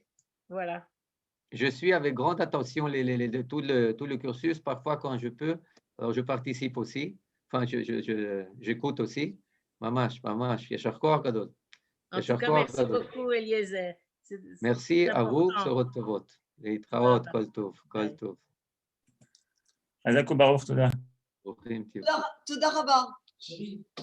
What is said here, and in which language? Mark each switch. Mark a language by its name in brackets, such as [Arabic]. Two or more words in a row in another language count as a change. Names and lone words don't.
[French] Voilà. Je suis avec grande attention tout le cursus. Parfois, quand je peux, alors je participe aussi. Enfin, j'écoute aussi. [Hebrew] ממש, יישר כוח גדול. [French] En tout cas, merci beaucoup, Eliezer. Merci à vous, [Hebrew] סורות להתראות, כל טוב, כל טוב. חזק וברוך, תודה. תודה רבה.